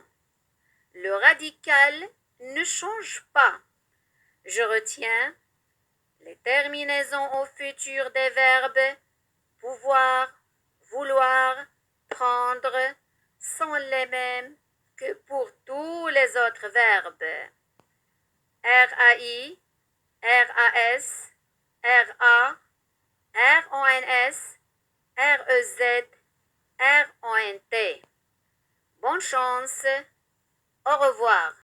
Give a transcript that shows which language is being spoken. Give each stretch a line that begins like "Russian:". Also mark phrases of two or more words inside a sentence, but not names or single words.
French: Le radical ne change pas. Je retiens les terminaisons au futur des verbes pouvoir, vouloir, prendre sont les mêmes que pour tous les autres verbes. R-A-I, R-A-S, R-A, R-O-N-S, R-E-Z, R-O-N-T. Bonne chance. Au revoir.